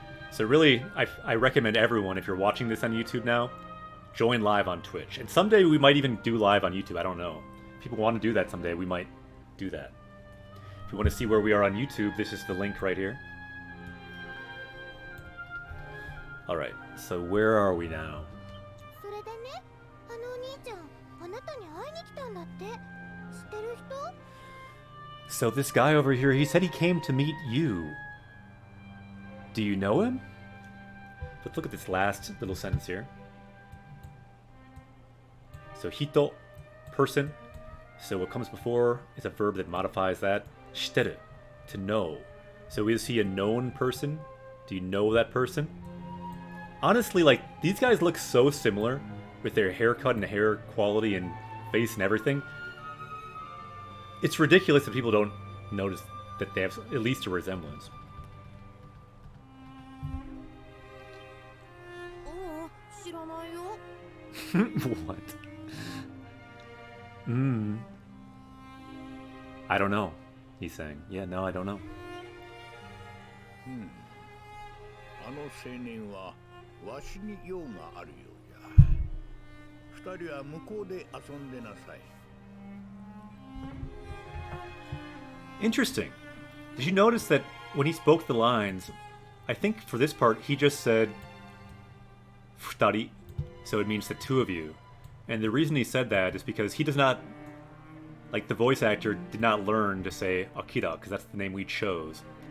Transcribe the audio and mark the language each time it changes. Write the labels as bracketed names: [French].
[English] So really, I recommend everyone, if you're watching this on YouTube now, join live on Twitch. And someday we might even do live on YouTube, I don't know. If people want to do that someday, we might do that. If you want to see where we are on YouTube, this is the link right here. Alright, so where are we now? [Japanese] それでね、あのお兄ちゃん、あなたに会いに来たんだって。知ってる人？ [English] So this guy over here, he said he came to meet you. Do you know him? Let's look at this last little sentence here. So hito, person. So what comes before is a verb that modifies that. Shiteru, to know. So is he a known person? Do you know that person? Honestly, like, these guys look so similar with their haircut and hair quality and face and everything. It's ridiculous that people don't notice that they have at least a resemblance. [Japanese] 知らないよ。 [English] What? I don't know, he's saying. Yeah, no, I don't know. [Japanese] あの青年はわしに用があるようや。二人は向こうで遊んでなさい。 [English] Interesting. Did you notice that when he spoke the lines, I think for this part, he just said futari, so it means the two of you. And the reason he said that is because he does not, like the voice actor did not learn to say Akira, because that's the name we chose.